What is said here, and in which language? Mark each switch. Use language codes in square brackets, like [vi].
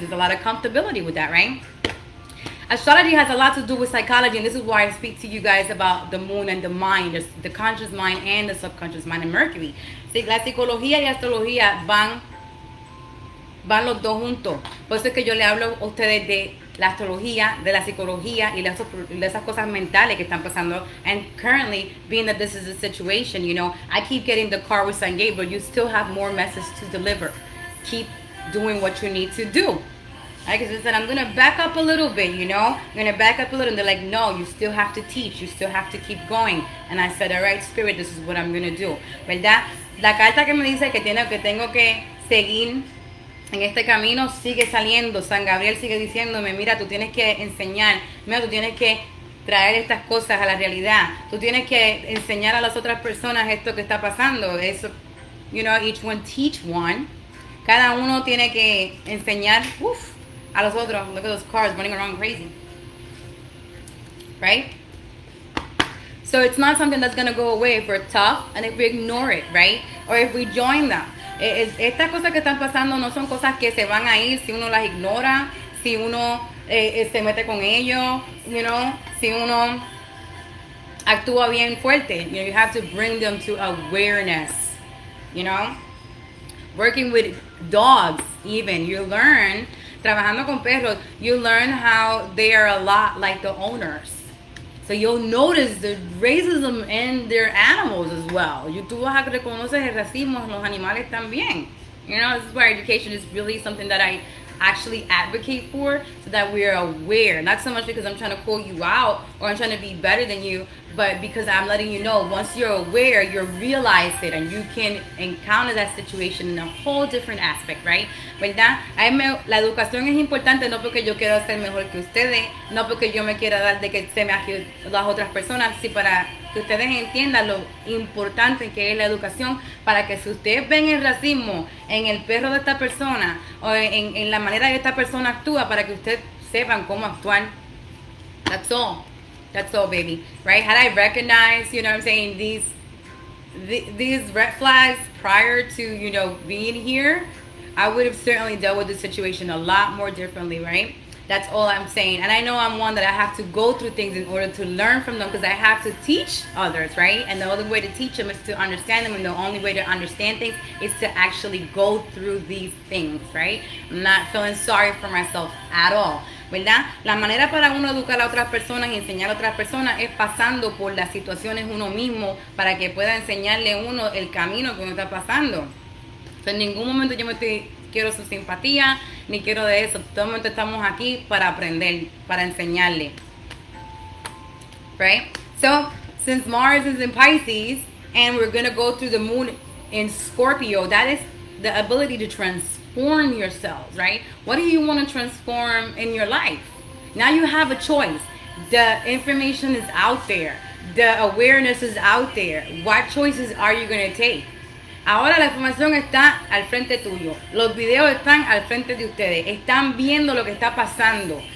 [en] There's a lot of comfortability with that, right? Astrology has a lot to do with psychology, and this is why I speak to you guys about the moon and the mind, the conscious mind and the subconscious mind, and Mercury. [es] La psicología y astrología van los dos juntos. Por eso es que yo le hablo a ustedes de la astrología, de la psicología y de esas cosas mentales que están pasando. [en] And currently, being that this is a situation, you know, I keep getting the card with San Gabriel. You still have more messages to deliver. Keep doing what you need to do. Like I said, I'm going to back up a little bit, you know. I'm going to back up a little. And they're like, no, you still have to teach. You still have to keep going. And I said, all right, Spirit, this is what I'm going to do. [es] ¿Verdad? La carta que me dice que tengo que seguir en este camino sigue saliendo. San Gabriel sigue diciéndome, mira, tú tienes que enseñar, mira, tú tienes que traer estas cosas a la realidad. Tú tienes que enseñar a las otras personas esto que está pasando. [en] Eso, you know, each one teach one. [es] Cada uno tiene que enseñar a los otros. [en] Look at those cars running around crazy. Right? So it's not something that's going to go away if we're tough and if we ignore it, right? Or if we join them. [es] Estas cosas que están pasando no son cosas que se van a ir si uno las ignora, si uno se mete con ellos, you know, si uno actúa bien fuerte. [en] You know, you have to bring them to awareness, you know. Working with dogs, even, you learn, [es] trabajando con perros, [en] you learn how they are a lot like the owners. So you'll notice the racism in their animals as well. [es] Tú vas a reconocer el racismo en los animales también. [en] You know, this is why education is really something that I actually advocate for, so that we're aware. Not so much because I'm trying to call you out or I'm trying to be better than you, but because I'm letting you know, once you're aware, you realize it and you can encounter that situation in a whole different aspect, right? [es] ¿Verdad? La educación es importante no porque yo quiero ser mejor que ustedes, no porque yo me quiera dar de que se me agiten las otras personas, sino para que ustedes entiendan lo importante que es la educación, para que si ustedes ven el racismo en el perro de esta persona o en la manera que esta persona actúa, para que ustedes sepan cómo actuar. [en] That's all. That's all, baby. Right? Had I recognized, you know what I'm saying, these red flags prior to, you know, being here, I would have certainly dealt with the situation a lot more differently, right? That's all I'm saying. And I know I'm one that I have to go through things in order to learn from them, because I have to teach others, right? And the only way to teach them is to understand them, and the only way to understand things is to actually go through these things, right? I'm not feeling sorry for myself at all, [es] ¿verdad? La manera para uno educar a otras personas y enseñar a otras personas es pasando por las situaciones uno mismo, para que pueda enseñarle uno el camino que uno está pasando. O sea, en ningún momento quiero su simpatía, ni quiero de eso. Todo el momento estamos aquí para aprender, para enseñarle. [en] Right? So, since Mars is in Pisces, and we're going to go through the moon in Scorpio, that is the ability to transform yourselves, right? What do you want to transform in your life? Now you have a choice. The information is out there. The awareness is out there. What choices are you going to take? [es] Ahora la información está al frente tuyo. Los videos están al frente de ustedes. Están viendo lo que está pasando.